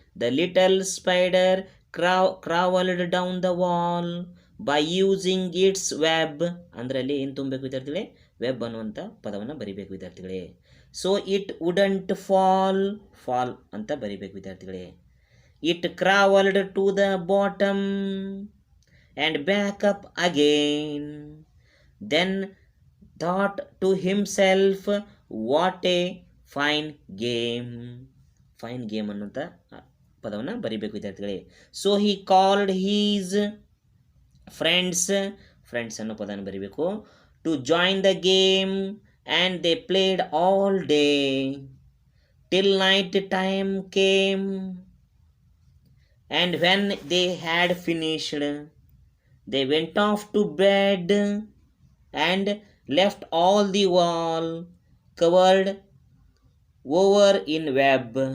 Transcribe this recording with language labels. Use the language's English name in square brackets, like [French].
[English] The little spider crawled down the wall by using its web. [Kannada] ಅಂದರೆ ಅಲ್ಲಿ ಏನು ತುಂಬಬೇಕು ವಿದ್ಯಾರ್ಥಿಗಳೇ? ವೆಬ್ ಅನ್ನುವಂಥ ಪದವನ್ನು ಬರಿಬೇಕು ವಿದ್ಯಾರ್ಥಿಗಳೇ. [English] so it wouldn't fall [Kannada] ಅಂತ ಬರಿಬೇಕು ವಿದ್ಯಾರ್ಥಿಗಳೇ. [English] It crawled to the bottom and back up again. Then thought to himself, what a fine game. Fine game [Kannada] ಅನ್ನುವಂಥ ಪದವನ್ನು ಬರಿಬೇಕು ವಿದ್ಯಾರ್ಥಿಗಳೇ. [English] so he called his friends [Kannada] ಅನ್ನೋ ಪದವನ್ನು ಬರಿಬೇಕು. [English] to join the game and they played all day till night time came, and when they had finished they went off to bed and left all the wall covered over in web.